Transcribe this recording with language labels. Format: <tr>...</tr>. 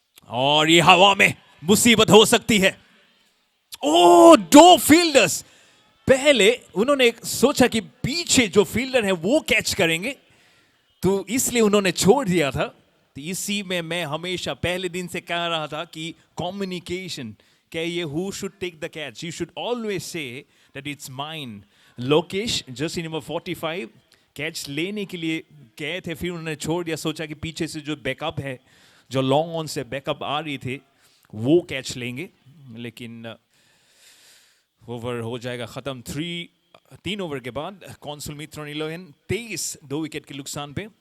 <hi>और ये हवा में मुसीबत हो सकती है. ओ 2 फील्डर्स. पहले उन्होंने सोचा कि पीछे जो फील्डर है वो कैच करेंगे, तो इसलिए उन्होंने छोड़ दिया था. तो इसी में मैं हमेशा पहले दिन से कह रहा था कि कम्युनिकेशन, ये</hi> <en>who should take the catch. You should always say that it's mine.</en> <hi>Lokesh Jersey number 45 catch लेने के लिए गए थे, फिर उन्होंने छोड़ दिया. सोचा कि पीछे से जो बैकअप है, जो लॉन्ग ऑन से बैकअप आ रही थे, वो कैच लेंगे. लेकिन ओवर हो जाएगा खत्म. 3 ओवर के बाद कॉन्सुल मित्रों 23 2 विकेट के नुकसान पे.</hi>